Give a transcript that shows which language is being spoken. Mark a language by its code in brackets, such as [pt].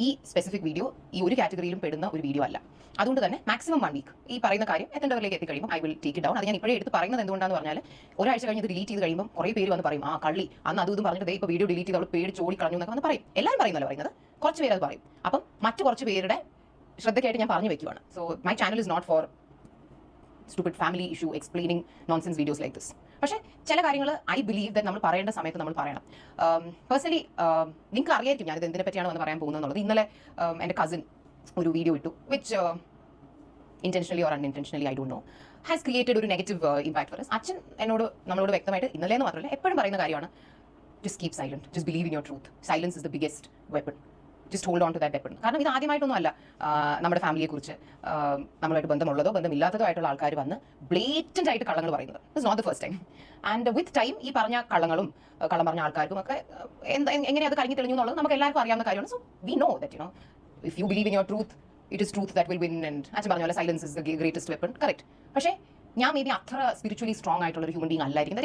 [ml] ഈ specific video ഈ ഒരു കാറ്റഗറിയിലും പെടുന്ന ഒരു വീഡിയോ അല്ല. അതുകൊണ്ട് തന്നെ മാക്സിമം 1 വീക്ക് ഈ പറയുന്ന കാര്യം എത്തേണ്ടവരിലേക്ക് എത്തിക്കഴിയുമ്പോൾ [en] I will take it down. [ml] അത് ഞാൻ ഇപ്പോഴേ എടുത്ത് പറയുന്നത് എന്തുകൊണ്ടാണെന്ന് പറഞ്ഞാൽ ഒരാഴ്ച കഴിഞ്ഞ് ഇത് ഡിലീറ്റ് ചെയ്ത് കഴിയുമ്പോൾ കുറേ പേര് വന്ന് പറയും, ആ കള്ളി അന്ന് അതും പറഞ്ഞിട്ട് ഇപ്പോൾ വീഡിയോ ഡിലീറ്റ് ചെയ്ത് അവൾ പേടിച്ച് ഓടിക്കളഞ്ഞു എന്നൊക്കെ വന്ന് പറയും. എല്ലാവരും പറയുന്നല്ലോ പറയുന്നത്, കുറച്ച് പേര് അത് പറയും. അപ്പം മറ്റു കുറച്ച് പേരുടെ ശ്രദ്ധയ്ക്കായിട്ട് ഞാൻ പറഞ്ഞു വെക്കുവാണ്. [en] So my channel is not for stupid family issue explaining nonsense videos like this. [ml] പക്ഷേ ചില കാര്യങ്ങൾ [en] I believe that [ml] നമ്മൾ പറയേണ്ട സമയത്ത് നമ്മൾ പറയണം. പേഴ്സണലി നിങ്ങൾക്ക് അറിയായിരിക്കും ഞാനിത് എന്തിനെ പറ്റിയാണ് വന്ന് പറയാൻ പോകുന്നത് എന്നുള്ളത്. ഇന്നലെ എൻ്റെ കസിൻ ഒരു വീഡിയോ ഇട്ടു [en] which intentionally or unintentionally, I don't know, has created [ml] ഒരു നെഗറ്റീവ് ഇമ്പാക്ട് [en] For us. [ml] അച്ഛൻ നമ്മളോട് വ്യക്തമായിട്ട് ഇന്നലെ എന്ന് മാത്രമല്ല എപ്പോഴും പറയുന്ന കാര്യമാണ്, [en] just keep silent, just believe in your truth, silence is the biggest weapon, just hold on to that weapon. [ml] കാരണം ഇത് ആദ്യമായിട്ടൊന്നും അല്ല നമ്മുടെ ഫാമിലിയെക്കുറിച്ച് നമ്മളായിട്ട് ബന്ധമുള്ളതോ ബന്ധമില്ലാത്തതോ ആയിട്ടുള്ള ആൾക്കാർ വന്ന് ബ്ലേറ്റൻ്റ് ആയിട്ട് കള്ളങ്ങൾ പറയുന്നത്. [en] It's not the first time. And with time [ml] ഈ പറഞ്ഞ കള്ളം പറഞ്ഞ ആൾക്കാർക്കും ഒക്കെ എങ്ങനെ അത് കഴിഞ്ഞ് തെളിഞ്ഞു എന്നുള്ളത് നമുക്ക് എല്ലാവർക്കും അറിയാവുന്ന കാര്യമാണ്. [en] So we know that if you believe in your truth, it is truth that will win. [ml] And അച്ഛൻ പറഞ്ഞ പോലെ [en] Silence is the greatest weapon. [ml] Correct. പക്ഷേ ഞാൻ മേ ബി അത്ര സ്പിരിച്വലി സ്ട്രോങ് ആയിട്ടുള്ള ഒരു ഹ്യൂമൻ ബീങ് അല്ലായിരിക്കും.